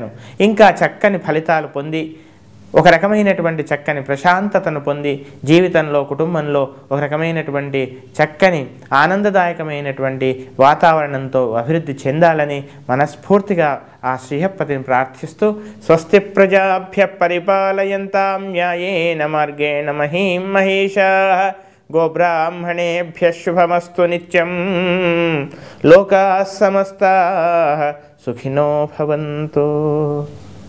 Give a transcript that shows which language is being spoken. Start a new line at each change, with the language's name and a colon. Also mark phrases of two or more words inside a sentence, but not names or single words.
Telugu: ఇంకా చక్కని ఫలితాలు పొంది ఒక రకమైనటువంటి చక్కని ప్రశాంతతను పొంది జీవితంలో, కుటుంబంలో ఒక రకమైనటువంటి చక్కని ఆనందదాయకమైనటువంటి వాతావరణంతో అభివృద్ధి చెందాలని మనస్ఫూర్తిగా ఆ శ్రీహప్పతిని ప్రార్థిస్తూ
Sanskrit: స్వస్తి ప్రజాభ్య పరిపాలయంతాం న్యాయేన మార్గేణ మహీం మహేషాః గోబ్రాహ్మణేభ్యః శుభమస్తు నిత్యం. లోకాః సమస్తాః సుఖినో భవంతు.